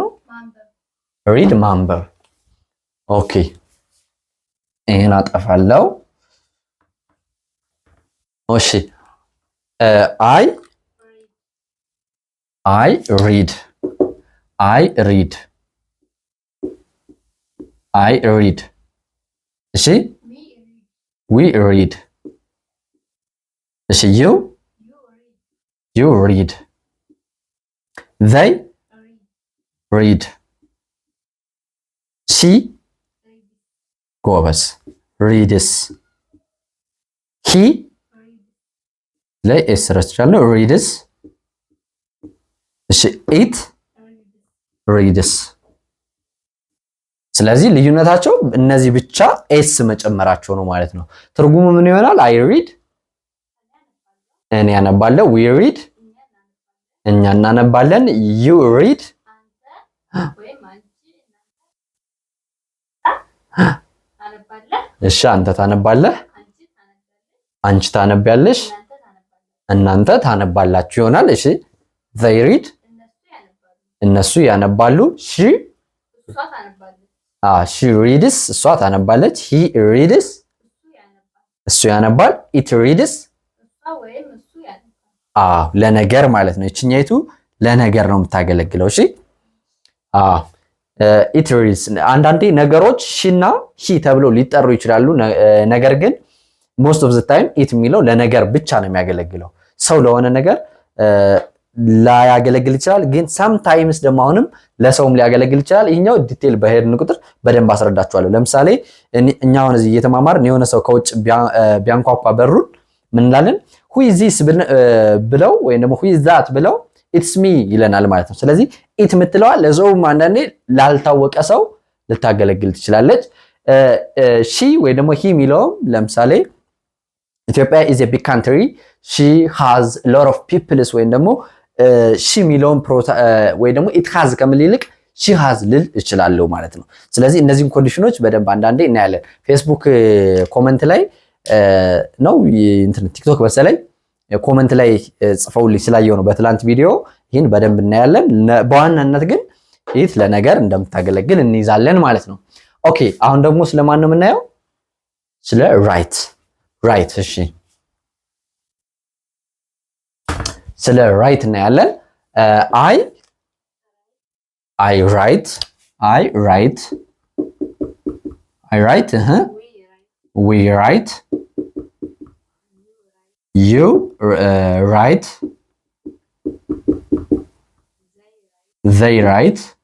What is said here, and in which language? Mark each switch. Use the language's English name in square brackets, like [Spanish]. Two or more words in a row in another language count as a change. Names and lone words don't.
[Amharic] ሪድ ማንበብ። ኦኬ ይሄን አጠፋለሁ። እሺ [English] I read [Amharic] እሺ [English] we read እሺ you read they read she ጎበዝ reads he [Amharic] ላይ ኤስ ረስቻለሁ reads እሺ [English] it reads [Amharic] ስለዚህ ልዩነታቸው እነዚህ ብቻ ኤስ መጨመራቸው ነው ማለት ነው። ትርጉሙ ምን ይሆናል? [English] I read [Amharic] እኔ አነባለሁ [English] we read [Amharic] እኛ እናነባለን [English] you read [Amharic] እሺ አንተ ታነባለህ አንቺ ታነቢያለሽ እናንተ ታነባላችሁ ይሆናል። እሺ [English] they read [Amharic] እነሱ ያነባሉ she reads እሷ ታነባለች [English] he reads [Amharic] እሱ ያነባል [English] it reads [Amharic] ለነገር ማለት ነው። እቺኛይቱ ለነገር ነው የምታገለግለው። እሺ it reads አንዳንዴ ነገሮች ሺና ሂ ተብለው ሊጠሩ ይችላሉ። ነገር ግን [English] most of the time it [Amharic] የሚለው ለነገር ብቻ ነው የሚያገለግለው። ሰው ለሆነ ነገር ላያገለግል ይችላል፣ ግን sometimes ደግሞ አሁንም ለሰውም ሊያገለግል ይችላል። ይሄኛው ዲቴል በሄድን ቁጥር በደንብ አስረዳችኋለሁ። ለምሳሌ እኛ አሁን እዚህ እየተማማርን የሆነ ሰው ከውጭ ቢያንኳኳ በሩን ምን እንላለን? [English] who is this [Amharic] ብለው ወይም ደግሞ [English] who is that [Amharic] ብለው [English] it's me [Amharic] ይለናል ማለት ነው። ስለዚህ it የምትለዋ ለሰውም አንዳንዴ ላልታወቀ ሰው ልታገለግል ትችላለች። she ወይ ደግሞ he የሚለውም ለምሳሌ ኢትዮጵያ [English] is a big country she has a lot of [Amharic] people ወይም ደግሞ she የሚለውን ወይ ደግሞ [English] it has [Amharic] ከሚል ይልቅ [English] she has [Amharic] ልል እችላለሁ ማለት ነው። ስለዚህ እነዚህን ኮንዲሽኖች በደንብ አንዳንዴ እናያለን። ፌስቡክ ኮሜንት ላይ ነው እንትን ቲክቶክ በሰለኝ ኮሜንት ላይ ጽፈውልኝ ስላየው ነው በትላንት ቪዲዮ ይህን በደንብ እናያለን። በዋናነት ግን it ለነገር እንደምታገለግል እንይዛለን ማለት ነው። ኦኬ አሁን ደግሞ ስለማን ነው የምናየው? ስለ ራይት እሺ ስለ ራይት እናያለን። I write. [English] We write. You write. They write.